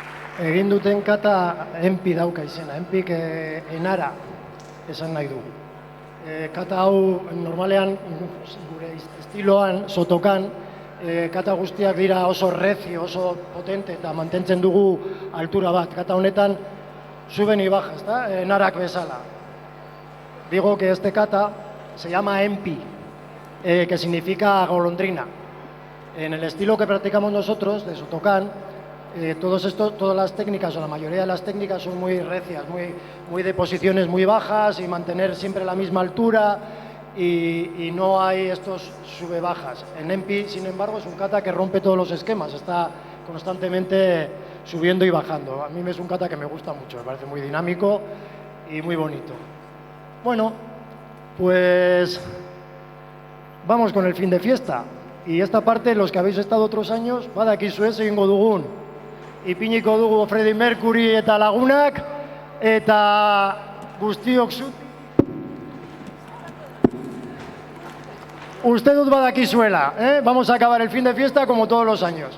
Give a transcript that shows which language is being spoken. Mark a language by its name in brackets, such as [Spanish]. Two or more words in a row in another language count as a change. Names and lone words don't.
[Basque] egin duten kata enpi dauka izena, enpik enara esan nahi dugu. Kata hau normalean gure estiloan, sotokan, kata guztiak dira oso rezio, oso potente eta mantentzen dugu altura bat. Kata honetan [Spanish] suben y baja, [Basque] ezta? Enarak bezala. [Spanish] Digo que este kata se llama empi, que significa golondrina. En el estilo que practicamos nosotros, de sotokan, todas las técnicas, o la mayoría de las técnicas, son muy recias, muy de posiciones muy bajas y mantener siempre la misma altura y no hay estos sube-bajas. En empi, sin embargo, es un kata que rompe todos los esquemas, está constantemente subiendo y bajando. A mí es un kata que me gusta mucho, me parece muy dinámico y muy bonito. Bueno, pues vamos con el fin de fiesta. Y esta parte, los que habéis estado otros años, [Basque] badakizu ez egingo dugun. Ipiniko dugu Freddie Mercury eta lagunak, eta guztiok uste dut badakizuela, [Spanish] Vamos a acabar el fin de fiesta como todos los años.